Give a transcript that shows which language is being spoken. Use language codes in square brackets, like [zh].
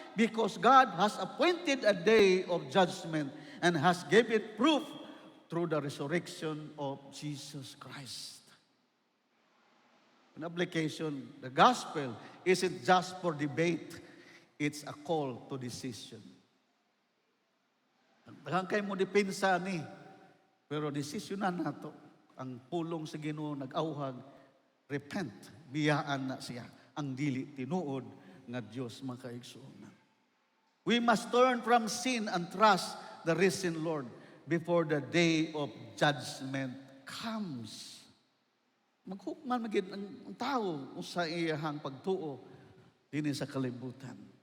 [en] Because God has appointed a day of judgment and has given proof through the resurrection of Jesus Christ. In application, the gospel isn't just for debate, it's a call to decision. [ceb] Daghang kay mo depensa ni, pero desisyonan nato ang pulong sa Ginoo nag-auhag, repent, biyaan na siya ang dili tinuod nga Dios makaigsuon. [en] We must turn from sin and trust the risen Lord before the day of judgment comes. [ceb] Maghukman magid ang tao sa iyahang pagtuo dinhi sa kalibutan.